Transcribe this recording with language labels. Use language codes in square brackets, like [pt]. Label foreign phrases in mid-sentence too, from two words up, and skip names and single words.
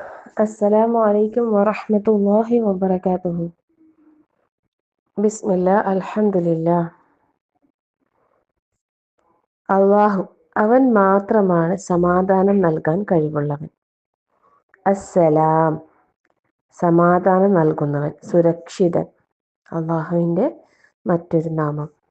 [ar] السلام عليكم ورحمة الله وبركاته. بسم الله الحمد لله. [ml] അള്ളാഹു അവൻ മാത്രമാണ് സമാധാനം നൽകാൻ കഴിവുള്ളവൻ. അസ്സലാം സമാധാനം നൽകുന്നവൻ, സുരക്ഷിതൻ. അള്ളാഹുവിൻ്റെ മറ്റൊരു നാമം.